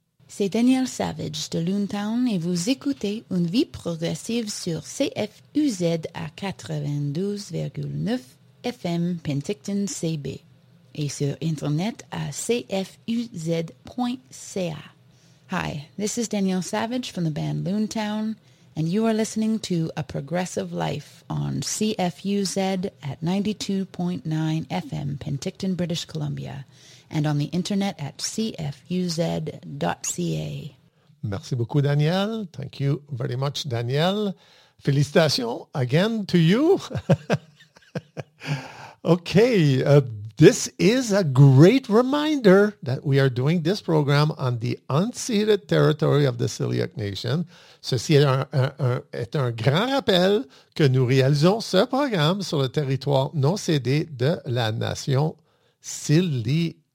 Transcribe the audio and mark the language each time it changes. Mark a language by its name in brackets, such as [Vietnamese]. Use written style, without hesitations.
[French] C'est Daniel Savage de Loontown et vous écoutez Une vie progressive sur CFUZ à 92,9 FM Penticton CB et sur Internet à cfuz.ca. [English] Hi, this is Daniel Savage from the band Loontown and you are listening to A Progressive Life on CFUZ at 92.9 FM Penticton, British Columbia. And on the internet at cfuz.ca. [French] Merci beaucoup, [English] Daniel. Thank you very much, Daniel. Félicitations again to you. Okay, this is a great reminder that we are doing this program on the unceded territory of the Siliak Nation. [French] Ceci est un grand rappel que nous réalisons ce programme sur le territoire non cédé de la nation Siliak.